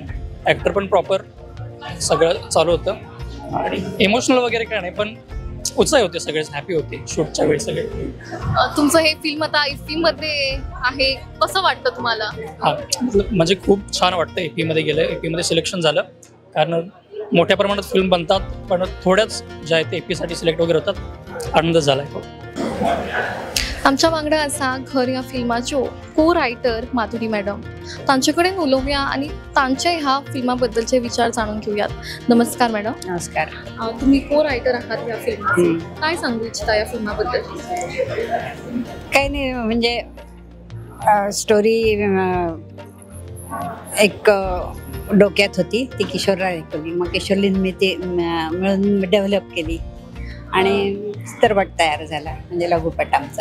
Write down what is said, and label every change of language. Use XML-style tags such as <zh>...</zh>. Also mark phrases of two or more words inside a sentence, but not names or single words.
<mr>ॲक्टर पण प्रॉपर सगळं चालू होतं आणि इमोशनल वगैरे काय नाही, पण उत्साही होते, सगळेच हॅपी होते शूटच्या वेळी सगळे. तुमचं हे फिल्म आता इफ्फी मध्ये आहे, कसं वाटतं तुम्हाला? हा म्हणजे खूप छान वाटतं. एपी मध्ये गेलं, एपी मध्ये सिलेक्शन झालं, कारण मोठ्या प्रमाणात फिल्म बनतात पण थोड्याच ज्या आहेत एपी साठी सिलेक्ट वगैरे होतात. आनंद झालाय.</mr> <kok>आमच्या वांगडा असा घर या फिल्माच्यो</kok> <en>co writer</en> <kok>माधुरी मॅडम, तांचे कडेन उलोवया आणि तांचे ह्या फिल्माबद्दलचे विचार जाणून घेऊयात. नमस्कार मॅडम. नमस्कार.</kok> <mr>तुम्ही</mr> <en>co writer</en> <mr>आहात या फिल्माचे, काय सांगू इच्छिता या फिल्माबद्दल? काही नाही, म्हणजे स्टोरी एक डोक्यात होती, ती किशोरला ऐकवली, मग किशोरलीन मी ती मिळून डेव्हलप केली आणि चित्रपट तयार झाला, म्हणजे लघुपट आमचा.</mr>